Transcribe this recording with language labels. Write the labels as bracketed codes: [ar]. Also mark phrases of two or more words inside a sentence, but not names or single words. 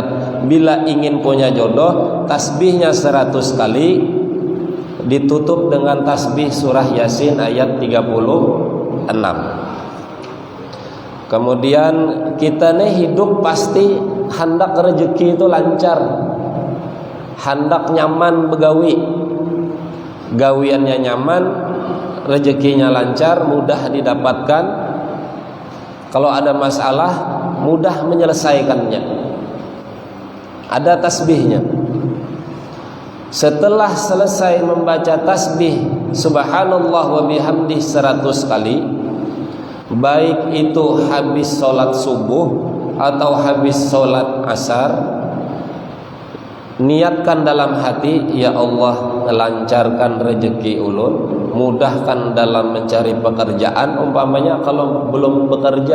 [id] Bila ingin punya jodoh, tasbihnya 100 kali, ditutup dengan tasbih surah Yasin ayat 36. [bjn] Kemudian kita nih hidup pasti hendak rezeki itu lancar, hendak nyaman begawi, gawiannya nyaman, [id] rezekinya lancar, mudah didapatkan. Kalau ada masalah mudah menyelesaikannya. Ada tasbihnya. Setelah selesai membaca tasbih [ar] subhanallah wa bihamdih [id] 100 kali, baik itu habis sholat subuh atau habis sholat asar, niatkan dalam hati, ya Allah lancarkan rezeki ulun, mudahkan dalam mencari pekerjaan umpamanya kalau belum bekerja.